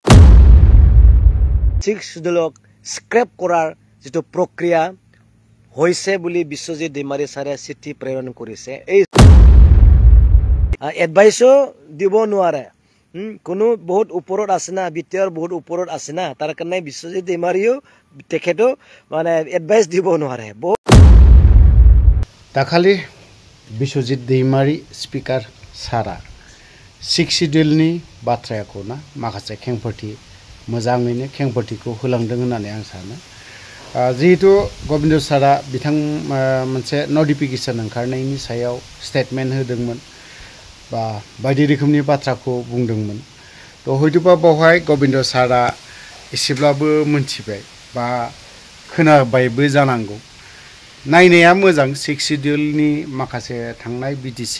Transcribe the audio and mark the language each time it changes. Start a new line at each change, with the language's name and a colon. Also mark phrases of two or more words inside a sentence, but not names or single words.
Assamese: 6 শিডিউলক স্ক্ৰেপ কৰাৰ যেটো প্ৰক্ৰিয়া হৈছে বুলি বিশ্বজিৎ দৈমাৰী ছাৰে চিঠি প্ৰেৰণ কৰিছে এই এডভাইসও দিব নোৱাৰে কোনো বহুত ওপৰত আছে না বিটিআৰ বহুত ওপৰত আছে না তাৰ কাৰণে বিশ্বজিৎ দৈমাৰীও তেখেতো মানে এডভাইস দিব নোৱাৰে
Bodo: দাখালি বিশ্বজিৎ দৈমাৰী স্পিকাৰ সারা 6 শিডিউलनि बाथ्राखौ ना माखासे खेंफोरथि मोजाङैनो खेंफोरथिखौ होलांदों होननानै आं सानो जिहेतु गोविंद सारा बिथां मोनसे नटिफिकेशन ओंखारनायनि सायाव स्टेटमेन्ट होदोंमोन बा बायदि रोखोमनि बाथ्राखौ बुंदोंमोन तो हयतोबा बावहाय गोविंद सारा एसेब्लाबो मोनथिबाय बा खोनाबायबो जानांगौ नायनाया मोजां 6 शिडिउलनि माखासे थांनाय बिटिसि